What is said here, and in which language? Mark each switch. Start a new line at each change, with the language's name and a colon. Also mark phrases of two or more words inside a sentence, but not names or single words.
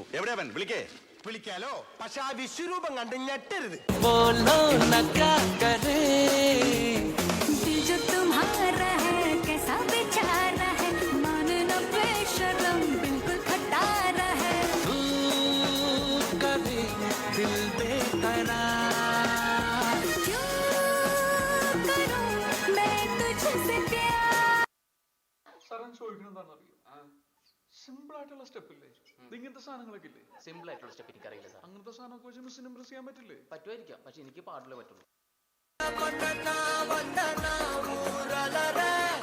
Malayalam: എവിടെയാവൻ? വിളിക്കേ. വിളിക്കാലോ, പക്ഷെ ആ വിശ്വരൂപം കണ്ട് ഞെട്ടരുത്.
Hindi: बोलो न क्या करे जो तुम्हारा है कैसा बेचारा है मानना बेशरम बिल्कुल खटारा है तू कभी दिल बेकरार क्यों करूं मैं तुझसे प्यार
Malayalam: സാറൻ ചോദിക്കണം എന്താണെന്നറിയോ? സിമ്പിൾ ആയിട്ടുള്ള സ്റ്റെപ്പ് ഇല്ലേ? ഇങ്ങനത്തെ സാധനങ്ങളൊക്കെ ഇല്ലേ? സിമ്പിൾ ആയിട്ടുള്ള സ്റ്റെപ്പ് എനിക്കറിയില്ല സാർ. അങ്ങനത്തെ സാധനമൊക്കെ വെച്ച് മിസ്സിന് ഇംപ്രസ് ചെയ്യാൻ പറ്റില്ലേ? പറ്റുമായിരിക്കാം, പക്ഷെ എനിക്ക് പാടില്ലേ പറ്റുള്ളൂ. വന്ദന വന്ദന ഊരലരെ